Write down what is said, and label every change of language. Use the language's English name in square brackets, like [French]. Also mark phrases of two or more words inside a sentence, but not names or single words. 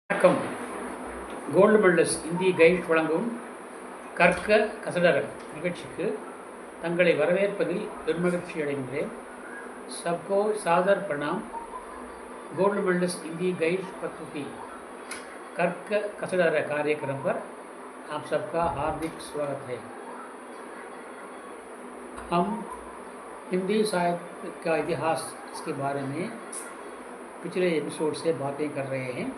[Tamil] வணக்கம். கோல்டு மெடலிஸ்ட் இந்தி கைட் வழங்கும் கற்க கசடர நிகழ்ச்சிக்கு தங்களை வரவேற்பதில் பெருமகிழ்ச்சி அடைகின்றேன். [Hindi] सबको सादर प्रणाम. गोल्ड मेडलिस्ट हिंदी गाइड प्रस्तुति कर्क कसडर कार्यक्रम पर आप सबका हार्दिक स्वागत है. हम हिंदी साहित्य का इतिहास इसके बारे में पिछले एपिसोड से बातें कर रहे हैं.